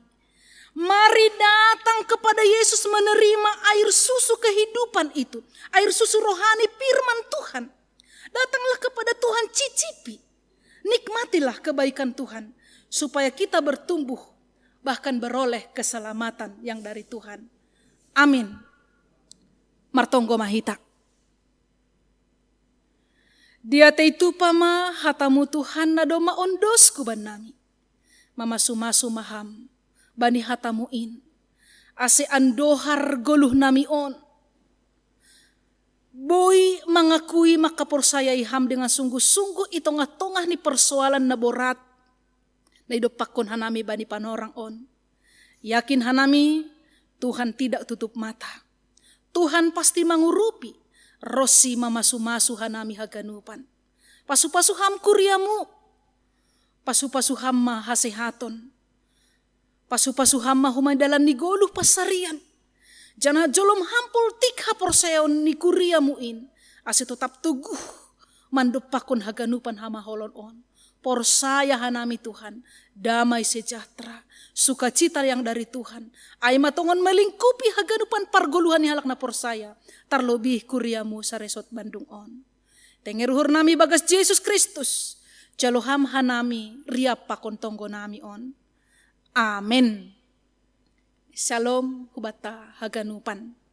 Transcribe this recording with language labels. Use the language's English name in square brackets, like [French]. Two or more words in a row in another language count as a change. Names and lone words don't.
[Indonesian] Mari datang kepada Yesus menerima air susu kehidupan itu. Air susu rohani firman Tuhan. Datanglah kepada Tuhan, cicipi. Nikmatilah kebaikan Tuhan. Supaya kita bertumbuh, bahkan beroleh keselamatan yang dari Tuhan. Amin. [Batak Simalungun] Martonggo Mahita. Dia teitu pama hatamu Tuhan nadoma ondosku banami. Mama sumasu maham bani hatamuin. Ase andohar goluh nami on. Boy mengakui maka porsayai ham [Indonesian] dengan sungguh-sungguh [Batak Simalungun] itongah-tongah ni persoalan na borat. Na idopakon hanami bani panorang on. [Indonesian] Yakin hanami Tuhan tidak tutup mata. Tuhan pasti mengurupi. [Batak Simalungun] Rosi mamasu-masu hanami haganupan. Pasu-pasu ham kuriamu. Pasu-pasu ham mahasehaton. Pasu-pasu ham mahumadalan ni goluh pasarian. Jana jolom hampul tikha porseon ni kuriamuin. Ase tetap tuguh. Mandupakon haganupan hama holon on. Porsaya hanami Tuhan. [Indonesian] Damai sejahtera. Sukacita yang dari Tuhan. [Batak Simalungun] Ay matongon melingkupi haganupan pargoluhan ni halak na porsaya. Tarlobih kuriamu sa resort Bandung on. Tengeruhur nami bagas Yesus Kristus. Jaloham hanami riap pakon tonggo nami on. Amen. Shalom hubata haganupan.